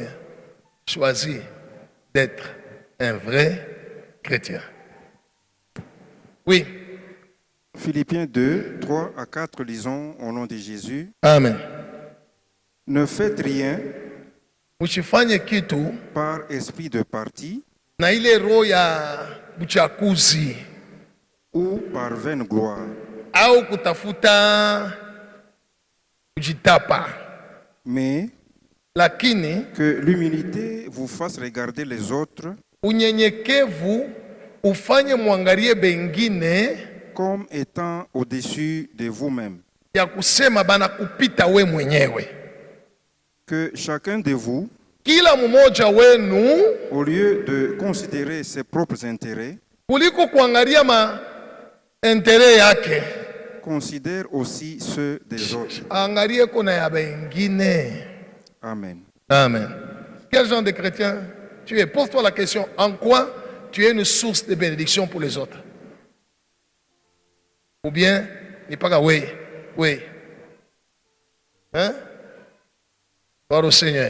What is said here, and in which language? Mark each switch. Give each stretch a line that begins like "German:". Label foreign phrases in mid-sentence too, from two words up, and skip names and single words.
French: Choisis d'être un vrai chrétien. Oui. Philippiens 2, 3 à 4, lisons au nom de Jésus. Amen. Ne faites rien
Swahili: Usifanye kitu
French: par esprit de parti
Swahili: na ile roho ya uchaguzi
French: ou par vaine gloire,
Swahili: au kutafuta kujitapa,
French: mais
Swahili: lakini
French: que l'humilité vous fasse regarder les autres
Swahili: unyenyekevu ufanye mwangalie bengine
French: comme étant au-dessus de vous-même.
Swahili: ya kusema bana kupita we mwenyewe.
French: Que chacun de vous,
Swahili: Kila mmoja wenu
French: au lieu de considérer ses propres intérêts,
Swahili: kuliko kuangalia ma intere yake,
French: considère aussi ceux des autres.
Swahili: angalie kuna ya bengine.
French: Amen.
Swahili: Amen.
French: Quel genre de chrétien tu es? Pose-toi la question, en quoi tu es une source de bénédiction pour les autres? Ou bien, n'est pas qu'à oui, oui. Hein? Gloire au Seigneur.